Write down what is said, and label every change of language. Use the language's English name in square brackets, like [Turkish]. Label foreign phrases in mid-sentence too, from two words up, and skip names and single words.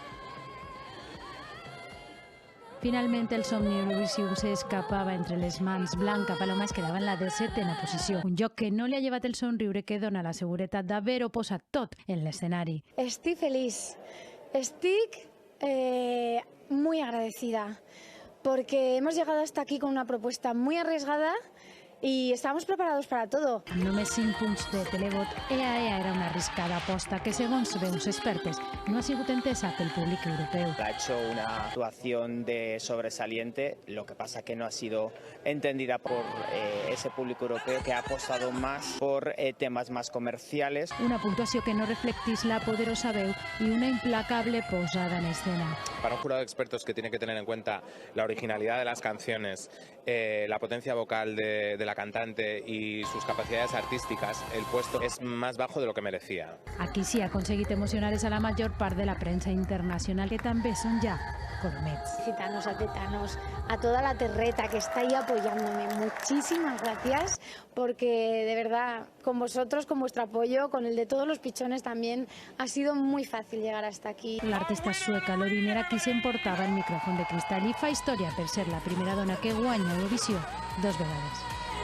[Catalan] Finalment, el somni Eurovisiu s'escapava entre les mans. Blanca Paloma es quedava en la 17a posició, un lloc que no li ha llevat el somriure que dona la seguretat d'haver-ho posat tot en l'escenari. Estic feliç. [Spanish] Estic muy agradecida porque hemos llegado hasta aquí con una propuesta muy arriesgada y estamos preparados para todo. [Catalan] Amb només 5 punts de televot, EAEA era una arriscada aposta que, segons veus expertes, no ha sigut entesa pel públic europeu. [Spanish] Ha hecho una actuación de sobresaliente, lo que pasa que no ha sido entendida por ese público europeo que ha apostado más por temas más comerciales. [Catalan] Una puntuació que no reflectís la poderosa veu i una implacable posada en escena. [Spanish] Para un jurado de expertos que tiene que tener en cuenta la originalidad de las canciones, la potencia vocal de la cantante y sus capacidades artísticas, el puesto es más bajo de lo que merecía. [Catalan] Aquí sí ha aconseguit emocionar a la major part de la premsa internacional, que també són ja colomets. [Spanish] Gitanos, atetanos, a toda la terreta que está ahí apoyándome. Muchísimas gracias porque de verdad con vosotros, con vuestro apoyo, con el de todos los pichones también ha sido muy fácil llegar hasta aquí. [Catalan] L'artista sueca Loreen era qui s'emportava el micròfon de cristall i fa història per ser la primera dona que guanya Eurovisió 2 vegades.